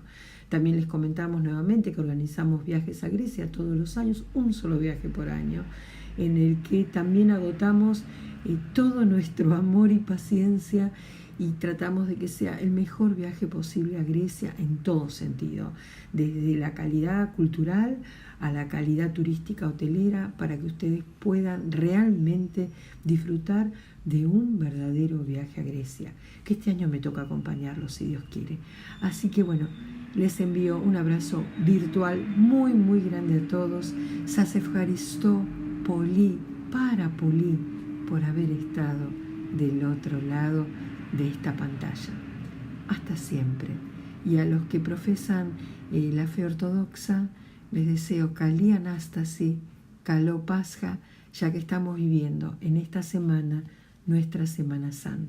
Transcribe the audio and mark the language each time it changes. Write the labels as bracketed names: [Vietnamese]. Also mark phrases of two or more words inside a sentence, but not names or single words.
[Spanish] También les comentamos nuevamente que organizamos viajes a Grecia todos los años, un solo viaje por año, en el que también agotamos todo nuestro amor y paciencia y tratamos de que sea el mejor viaje posible a Grecia en todo sentido, desde la calidad cultural a la calidad turística hotelera, para que ustedes puedan realmente disfrutar de un verdadero viaje a Grecia, que este año me toca acompañarlos si Dios quiere. Así que bueno, les envío un abrazo virtual muy muy grande a todos. [Greek] Σας ευχαριστώ πολύ, πάρα πολύ, [Spanish] por haber estado del otro lado de esta pantalla. Hasta siempre. Y a los que profesan la fe ortodoxa, les deseo [Greek] Καλή Ανάσταση, Καλό Πάσχα, [Spanish] ya que estamos viviendo en esta semana nuestra Semana Santa.